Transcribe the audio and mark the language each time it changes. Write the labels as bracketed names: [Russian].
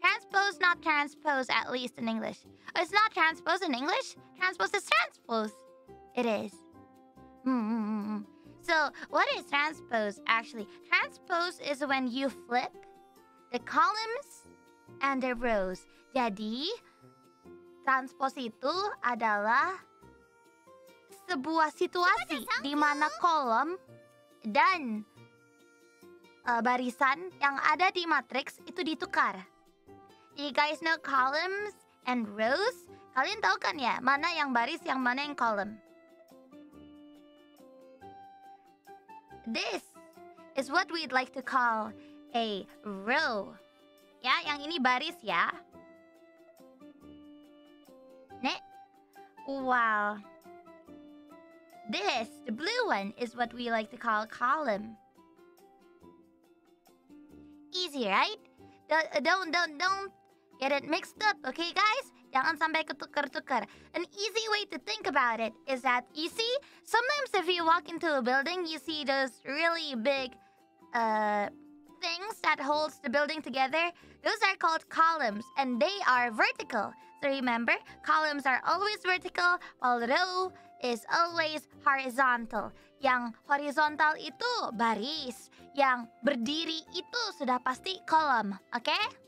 [English] Transpose, not transpose, at least in English. Oh, it's not transpose in English? Transpose is transpose. It is. So, what is transpose, actually? Transpose is when you flip the columns and the rows. [Indonesian] Jadi, transpose itu adalah sebuah situasi di mana kolom dan barisan yang ada di matriks itu ditukar. [English] You guys know columns and rows? [Indonesian] Kalian tahu kan ya, mana yang baris, yang mana yang kolom? [English] This is what we'd like to call a row. [Indonesian] Ya, yang ini baris ya. [English] Wow. This, the blue one, is what we like to call column. Easy, right? Don't get it mixed up, okay, guys? [Indonesian] Jangan sampai ketukar-tukar. [English] An easy way to think about it is that, you see, sometimes if you walk into a building, you see those really big things that holds the building together. Those are called columns, and they are vertical. So remember, columns are always vertical, while row is always horizontal. [Indonesian] Yang horizontal itu baris, yang berdiri itu sudah pasti kolom, okay?